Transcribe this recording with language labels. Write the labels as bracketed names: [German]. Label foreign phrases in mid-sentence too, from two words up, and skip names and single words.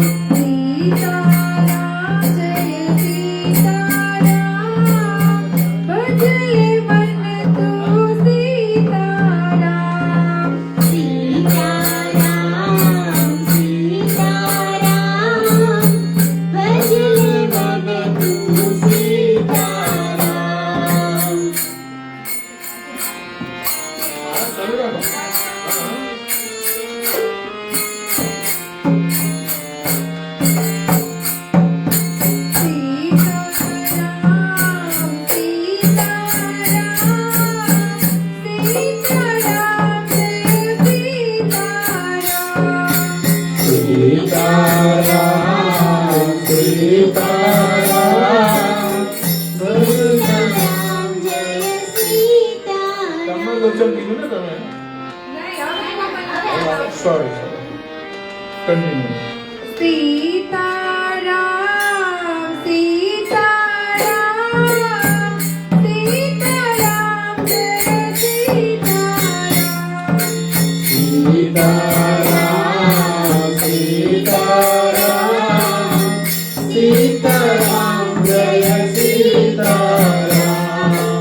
[Hindi] सीताराम जय सीताराम भजले मन तू सीताराम सीताराम सीताराम भजले मन तू सीताराम [Gujarati] ચાલુ રાખો [Hindi] सीताराम सीताराम सीताराम जय सीताराम सीताराम सीताराम सीताराम जय सीताराम [Gujarati] તમારું લોચન કીધું ને તમે [English] sorry continue [Hindi] सीताराम सीताराम सीताराम जय सीताराम सीताराम सीताराम सीताराम जय सीताराम